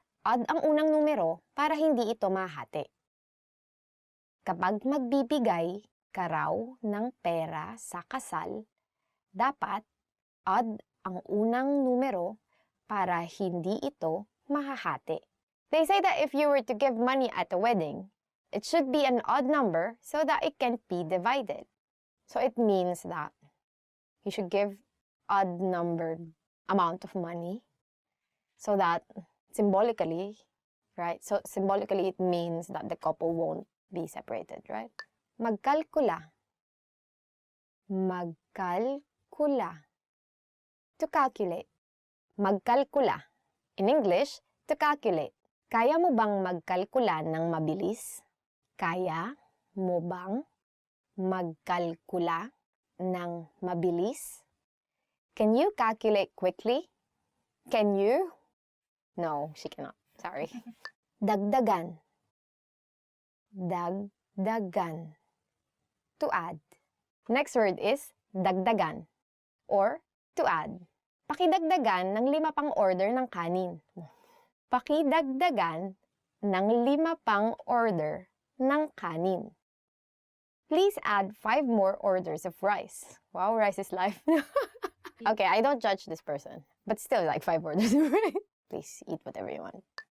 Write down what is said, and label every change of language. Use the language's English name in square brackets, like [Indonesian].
[Filipino] Odd ang unang numero para hindi ito mahati. Kapag magbibigay ka raw ng pera sa kasal, dapat odd ang unang numero para hindi ito mahahati. [English] They say that if you were to give money at a wedding, it should be an odd number so that it can't be divided. So it means that you should give odd numbered amount of money so that symbolically, right? So symbolically it means that the couple won't be separated, right? [Filipino] Magkalkula. Magkalkula. [English] To calculate. [Filipino] Magkalkula. [English] In English, to calculate. [Filipino] Kaya mo bang magkalkula ng mabilis? Kaya mo bang magkalkula ng mabilis? [English] Can you calculate quickly? Can you? No, she cannot. Sorry. Dagdagan. Dagdagan. To add. Next word is dagdagan or to add. [Filipino] Pakidagdagan ng 5 pang order ng kanin. Pakidagdagan ng 5 pang order ng kanin. [English] Please add 5 more orders of rice. Wow, rice is life. Okay, I don't judge this person, but still like 5 orders of rice. Please eat whatever you want.